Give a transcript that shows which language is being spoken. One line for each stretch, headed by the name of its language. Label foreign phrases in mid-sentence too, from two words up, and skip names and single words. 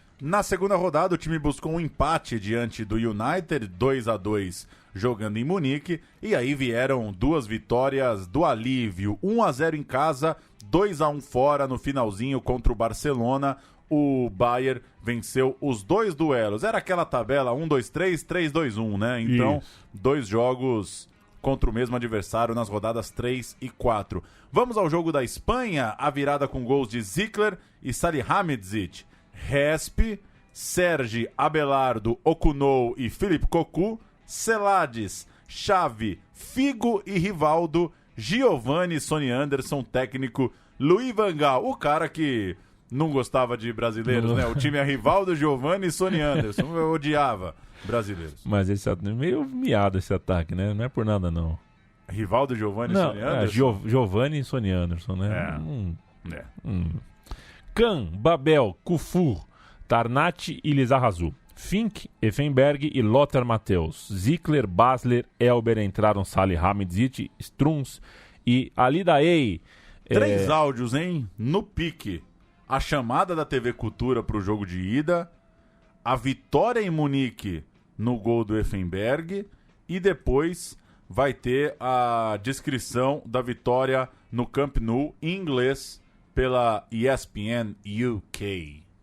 Portuguese: Na segunda rodada, o time buscou um empate diante do United, 2-2, jogando em Munique, e aí vieram duas vitórias do alívio, 1-0 em casa, 2-1 fora no finalzinho contra o Barcelona. O Bayern venceu os dois duelos. Era aquela tabela 1-2-3, 3-2-1, né? Então, dois jogos contra o mesmo adversário nas rodadas 3 e 4. Vamos ao jogo da Espanha, a virada com gols de Zickler e Salihamidzic. Respi, Sergi Abelardo, Okunou e Philippe Cocu, Celades, Xavi, Figo e Rivaldo, Giovanni, Sonny Anderson, técnico Louis van Gaal, o cara que não gostava de brasileiros, né? O time é Rivaldo, Giovanni e Sonny Anderson. Eu odiava brasileiros. Mas esse meio miado esse ataque, né? Não é por nada, não. Rivaldo, Giovanni e Sonny Anderson? Giovanni e Sonny Anderson, né? Kahn, Babel, Kufur, Tarnat e Lizarrazu. Fink, Effenberg e Lothar Matthäus. Zickler, Basler, Elber entraram Salihamidzic, Strunz e Ali Daei. 3 áudios, hein? No pique. A chamada da TV Cultura para o jogo de ida, a vitória em Munique no gol do Effenberg e depois vai ter a descrição da vitória no Camp Nou em inglês pela ESPN UK.